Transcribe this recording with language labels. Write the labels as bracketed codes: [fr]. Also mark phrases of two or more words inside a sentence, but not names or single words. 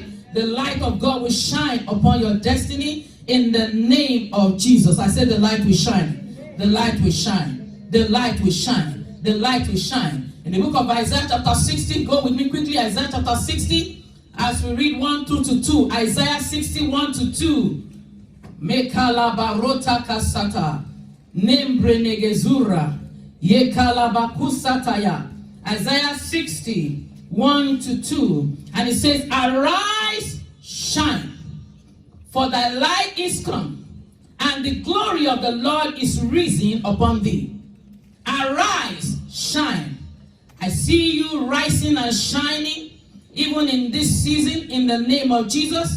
[en] The light of God will shine upon your destiny in the name of Jesus. I said the light will shine. The light will shine. The light will shine. The light will shine. In the book of Isaiah chapter 60, go with me quickly, Isaiah chapter 60, as we read 1-2. Isaiah 60, 1-2. Mekalabarota kasata. Nembre negezura. Yekalabakusataya. Isaiah 60, 1-2. And it says, arise, shine, for thy light is come, and the glory of the Lord is risen upon thee. Arise, shine. I see you rising and shining, even in this season, in the name of Jesus.